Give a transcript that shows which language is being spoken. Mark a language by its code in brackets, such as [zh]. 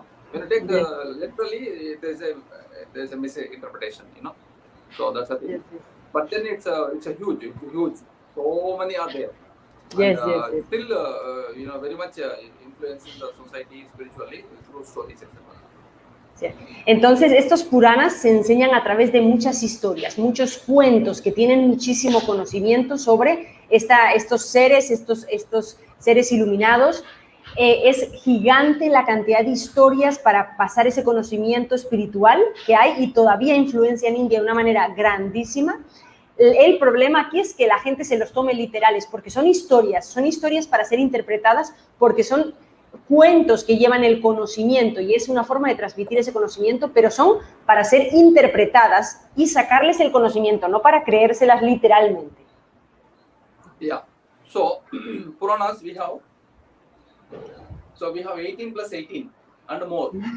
[en] When you take literally, there's a misinterpretation. So that's the thing. But then it's a huge. So many are there. Yes. Still, very much influencing the society spiritually through stories, etc. [es] Entonces, estos Puranas se enseñan a través de muchas historias, muchos cuentos que tienen muchísimo conocimiento sobre estos seres iluminados. Es gigante la cantidad de historias para pasar ese conocimiento espiritual que hay y todavía influencia en India de una manera grandísima. El problema aquí es que la gente se los tome literales, porque son historias para ser interpretadas, porque son cuentos que llevan el conocimiento y es una forma de transmitir ese conocimiento, pero son para ser interpretadas y sacarles el conocimiento, no para creérselas literalmente. [en] Yeah. So Puranas we have 18 plus 18 and more.